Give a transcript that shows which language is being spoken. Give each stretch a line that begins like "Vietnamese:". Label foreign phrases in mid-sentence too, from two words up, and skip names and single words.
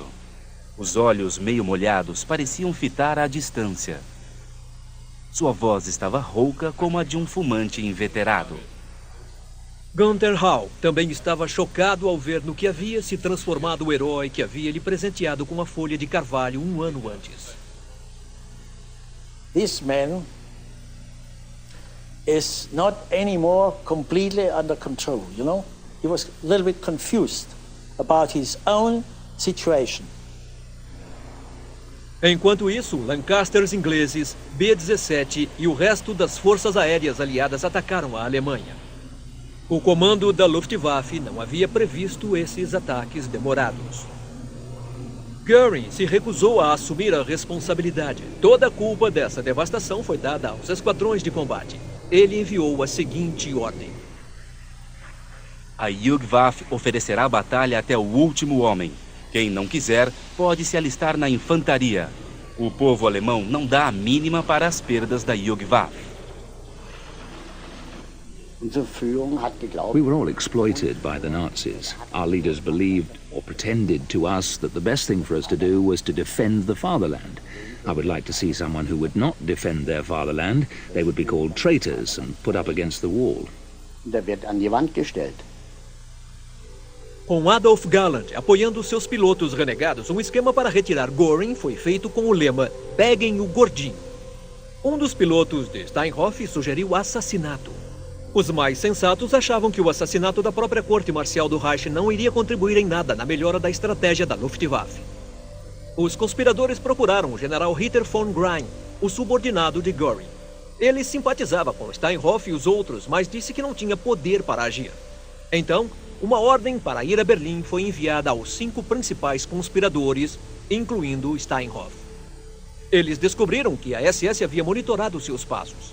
Portuguese: Os olhos meio molhados pareciam fitar à distância. Sua voz estava rouca como a de um fumante inveterado. Gunther Hall também estava chocado ao ver no que havia se transformado o herói que havia lhe presenteado com a folha de carvalho um ano antes.
English: This man is not anymore completely under control, you know? He was a little bit confused about his own situation.
Portuguese: Enquanto isso, Lancasters ingleses, B-17 e o resto das forças aéreas aliadas atacaram a Alemanha. O comando da Luftwaffe não havia previsto esses ataques demorados. Göring se recusou a assumir a responsabilidade. Toda a culpa dessa devastação foi dada aos esquadrões de combate. Ele enviou a seguinte ordem: A Luftwaffe oferecerá a batalha até o último homem. Quem não quiser, pode se alistar na infantaria. O povo alemão não dá a mínima para as perdas da Luftwaffe.
English: We were all exploited by the Nazis. Our leaders believed, or pretended to us, that the best thing for us to do was to defend the fatherland. I would like to see someone who would not defend their fatherland. They would be called traitors and put up against the wall.
German: Der wird an die Wand gestellt.
Portuguese: Com Adolf Galland apoiando seus pilotos renegados, um esquema para retirar Göring foi feito com o lema "Peguem o gordinho". Um dos pilotos de Steinhoff sugeriu assassinato. Os mais sensatos achavam que o assassinato da própria corte marcial do Reich não iria contribuir em nada na melhora da estratégia da Luftwaffe. Os conspiradores procuraram o general Ritter von Grein, o subordinado de Göring. Ele simpatizava com Steinhoff e os outros, mas disse que não tinha poder para agir. Então, uma ordem para ir a Berlim foi enviada aos 5 principais conspiradores, incluindo Steinhoff. Eles descobriram que a SS havia monitorado seus passos.